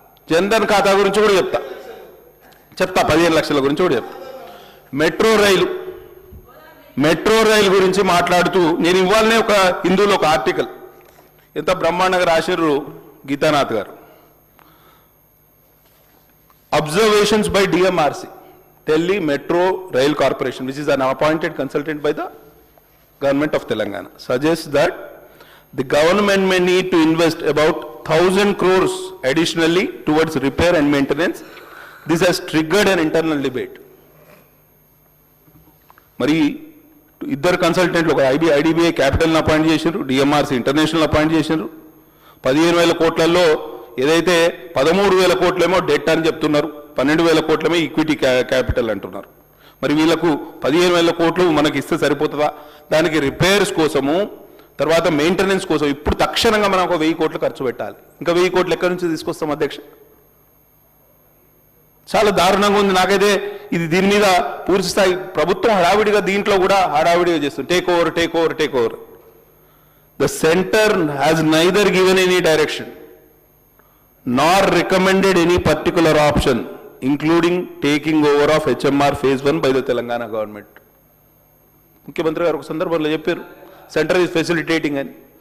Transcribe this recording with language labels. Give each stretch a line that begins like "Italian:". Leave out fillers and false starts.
Telugu: జన్ధన్ ఖాతా గురించి కూడా చెప్తా 15 లక్షల గురించి కూడా చెప్తా. మెట్రో రైలు గురించి మాట్లాడుతూ నేను ఇవ్వాలనే ఒక హిందూలో ఒక ఆర్టికల్ ఎంత బ్రహ్మాండంగా రాశారు గీతానాథ్ గారు.
English: Observations by DMRC, Delhi Metro Rail Corporation, which is an appointed consultant by the government of Telangana, suggests that the government may need to invest about 1,000 crores additionally towards repair and maintenance. This has triggered an internal debate.
Telugu: మరి ఇద్దరు కన్సల్టెంట్లు, ఒక IDBI క్యాపిటల్ని appoint చేశారు, డిఎంఆర్సి international appoint చేశారు. 15,000 కోట్లలో ఏదైతే 13,000 కోట్లేమో debt అని చెప్తున్నారు, 12,000 కోట్లేమో equity capital అంటున్నారు. మరి వీళ్ళకు 15,000 కోట్లు మనకి ఇస్తే సరిపోతుందా? దానికి రిపేర్స్ కోసము, తర్వాత మెయింటెనెన్స్ కోసం ఇప్పుడు తక్షణంగా మనం ఒక 1000 కోట్లు ఖర్చు పెట్టాలి. ఇంకా 1000 కోట్లు ఎక్కడి నుంచి తీసుకొస్తాం అధ్యక్ష? చాలా దారుణంగా ఉంది. నాకైతే దీని మీద పూర్తి స్థాయి ప్రభుత్వం హడావిడిగా దీంట్లో కూడా హడావిడిగా చేస్తుంది.
English: Take over. The centre has neither given any direction nor recommended any particular option, including taking over of HMR phase 1 by the Telangana government.
Telugu: ముఖ్యమంత్రి గారు ఒక సందర్భంలో చెప్పారు,
English: centre is facilitating
Telugu: అని.